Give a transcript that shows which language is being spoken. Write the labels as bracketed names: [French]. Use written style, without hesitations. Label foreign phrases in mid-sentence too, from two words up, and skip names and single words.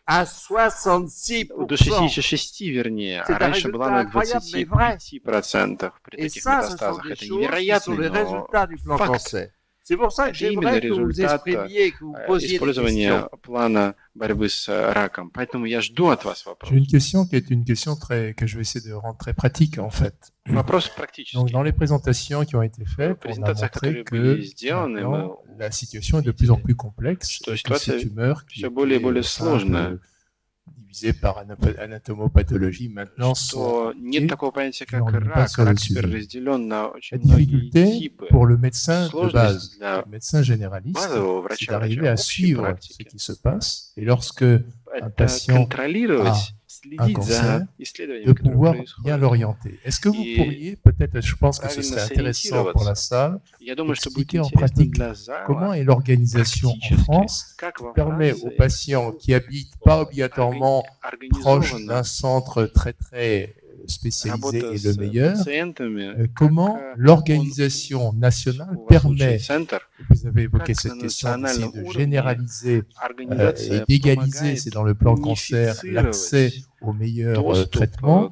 [Russian] До 66, вернее, а раньше была на 25% при таких метастазах. Это невероятный, но факт. Это именно результат использования плана борьбы с раком. Поэтому я жду от вас вопросов. [French] J'ai une question qui est une question que je vais essayer de rendre très pratique en fait. [Russian] Вопрос практический. [French] Donc dans les présentations qui ont été faites, on a montré que la situation est de plus en plus complexe. Que ces tumeurs qui étaient divisées par anatomopathologie maintenant sont [Russian] нет такого понятия как рак. Рак теперь разделен на очень многие типы. [French] Pour le médecin de base, le médecin généraliste, c'est d'arriver à suivre ce qui se passe et lorsque un patient a un cancer, de pouvoir bien l'orienter. Est-ce que vous pourriez, peut-être, je pense que ce serait intéressant pour la salle, expliquer en pratique comment est l'organisation en France qui permet aux patients qui habitent pas obligatoirement proche d'un centre très très spécialisé et le meilleur, comment l'organisation nationale permet, vous avez évoqué cette question aussi, de généraliser et d'égaliser, c'est dans le plan cancer, l'accès aux meilleurs traitements.